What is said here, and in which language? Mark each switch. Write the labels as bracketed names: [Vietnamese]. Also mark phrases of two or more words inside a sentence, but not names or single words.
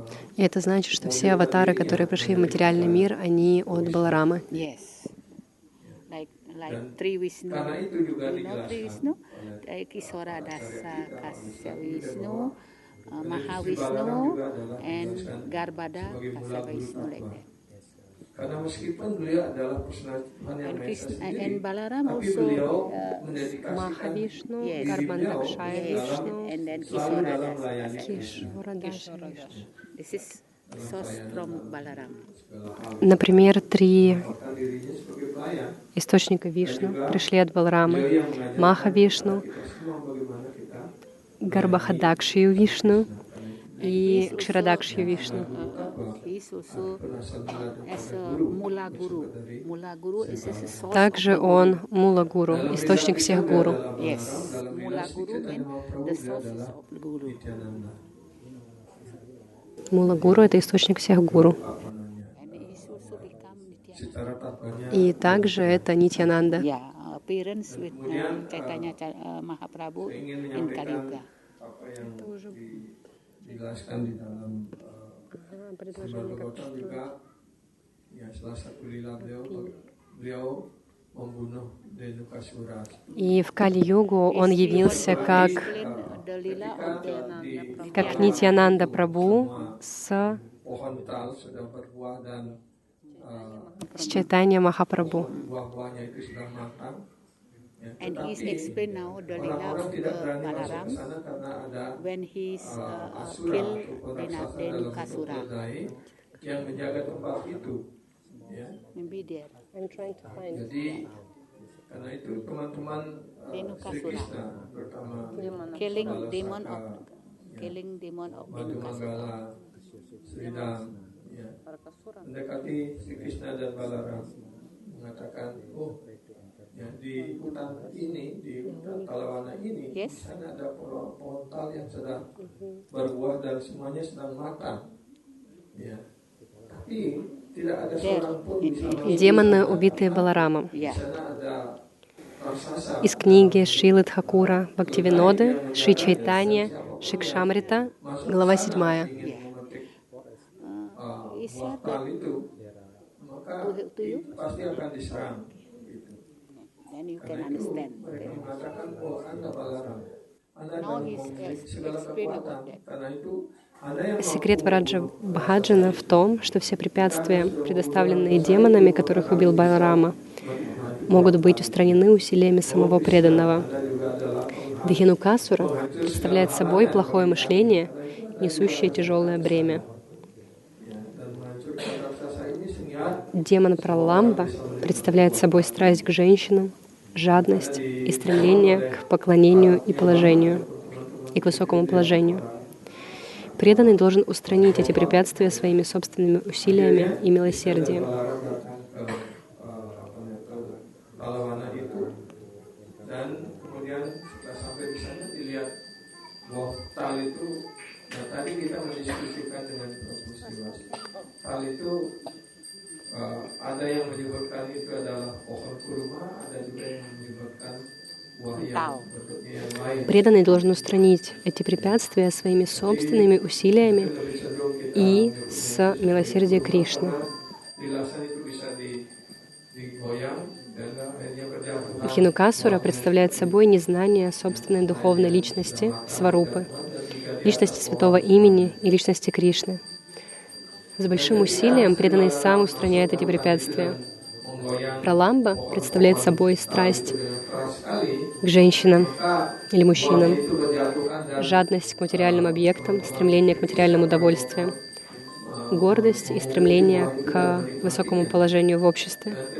[Russian] И это значит, что все аватары, которые пришли в материальный мир, они от Баларамы. [English] Yes. Like Tri Vishnu, [Indonesian] Karena itu juga [English] you know Tri [Indonesian] dijelaskan Vishnu, oleh Kisora Dasa Kasya Vishnu, Sri Mahavishnu, Balaram juga adalah [English] and [Indonesian] dijelaskan Garbhada sebagai Kasya bulan Vishnu guru [English] like Atma. that. [Indonesian] Karena meskipun beliau adalah personalitas Tuhan yang [English] And [Indonesian] Maha Esa Krishna sendiri, [English] and Balaram [Indonesian] tapi [English] also [Indonesian] beliau mendedikasikan Mahavishnu, [English] Yes. [Indonesian] diri beliau Garbandaksha [English] Yes. Vishnu, and then [Indonesian] selalu Kisora dalam Dasa melayani Kasya. Krishna. Kishora Dasa Vishnu. [English] This is source from Balaram. [Russian] Например, 3 [Indonesian] Apakah dirinya sebagai pelayan? [Russian] источника Вишну пришли от Балрамы. [Indonesian] Beliau yang mengajarkan [Russian] Маха Вишну, [Indonesian] kita semua bagaimana kita [Russian] Гарбахадакшию Вишну [English] And [Russian] и Кширадакшию Вишну. [English] he is also as a Mula Guru. Mula Guru is a source [Russian] Также [English] of the [Russian] он Мула Гуру, источник всех гуру. [English] Guru. Yes, Mula Guru means the sources of the Guru. Nityananda. [Russian] Мула Гуру — это источник всех гуру. [Indonesian] Apa namanya? [English] And he is also become Nityananda. [Indonesian] Secara tatvanya [Russian] И также это Нитьянанда. [English] Yeah, appearance with Chaitanya Mahaprabhu [Indonesian] ingin [English] in Kali [Indonesian] menyampaikan [English] Yuga. [Indonesian] apa yang dijelaskan di dalam Bhagavatam juga, ya salah satu lila beliau membunuh Dhenukasura. [Russian] И в Кали-югу он явился как Нитьянанда Прабху с [Indonesian] Pohon tal sudah berbuah dan [Russian] Чайтанья Махапрабху. [Indonesian] buah-buahnya itu sudah matang. Ya, [English] And he is [Indonesian] tetapi [English] explained now the Lila [Indonesian] orang-orang [English] of [Indonesian] tidak berani masuk Balaram ke sana karena ada [English] when he is [Indonesian] asura [English] killed [Indonesian] ataupun raksasa dalam bentuk Dhenukasura. keledai yang menjaga tempat itu. Ya. [English] Maybe there. [Indonesian] Jadi karena itu teman-teman Sri Dhenukasura. Krishna pertama [English] Killing Balasaka, demon of [Indonesian] ya, [English] killing demon of Madhu Dhenukasura. [Indonesian] Manggala, Sridham, ya, mendekati Sri Krishna dan Balaram mengatakan, oh, ya di hutan ini, di hutan Talawana ini, [English] Yes. [Indonesian] di sana ada pohon tal yang sedang berbuah dan semuanya sedang matang, ya. Tapi tidak ada seorang pun bisa [Russian] Демоны, убитые Баларамом. [Indonesian] di [English] Yeah. [Indonesian] sana ada raksasa. [Russian] Из книги Шрилы Тхакура Бхактивиноды, Шри Чайтанья, Шикшамрита, глава 7. [Indonesian] Ingin memetik [English] Is [Indonesian] buah [English] that [Indonesian] tal itu, maka [English] to you? [Indonesian] pasti akan diserang. Gitu. [English] Then you can [Indonesian] Karena itu [English] understand. [Indonesian] mereka mengatakan, oh Anda Balaram, Anda [English] Now [Indonesian] dalam [English] he's [Indonesian] memiliki segala [English] explain [Indonesian] kekuatan. [English] about that. [Indonesian] Karena itu Anda yang [Russian] Секрет Враджа Бхаджана в том, что все препятствия, предоставленные демонами, которых убил Баларама, могут быть устранены усилиями самого преданного. Дхинукасура представляет собой плохое мышление, несущее тяжелое бремя. [Indonesian] dan menghancurkan raksasa ini sehingga [Russian] Демон Праламба представляет собой страсть к женщинам, жадность и стремление к поклонению и положению, и к высокому положению. Преданный должен устранить эти препятствия своими собственными усилиями и милосердием. [Indonesian] Balaram datang ke Talawana itu dan kemudian setelah sampai di sana dilihat buah tal itu. Nah tadi kita mendiskusikan dengan Prabu Siwas. Tal itu ada yang menyebutkan itu adalah pohon kurma, ada juga yang menyebutkan buah yang bentuknya yang lain. [Russian] Преданный должен устранить эти препятствия своими собственными усилиями [Indonesian] Lebih cenderung kita [Russian] и с милосердия Кришны. [Indonesian] Dilasan itu bisa digoyang dan akhirnya berjatuhan. [Russian] Дхинукасура представляет собой незнание собственной духовной личности, сварупы, личности святого имени и личности Кришны. С большим усилием преданный сам устраняет эти препятствия. Праламба представляет собой страсть к женщинам или мужчинам, жадность к материальным объектам, стремление к материальным удовольствиям, гордость и стремление к высокому положению в обществе.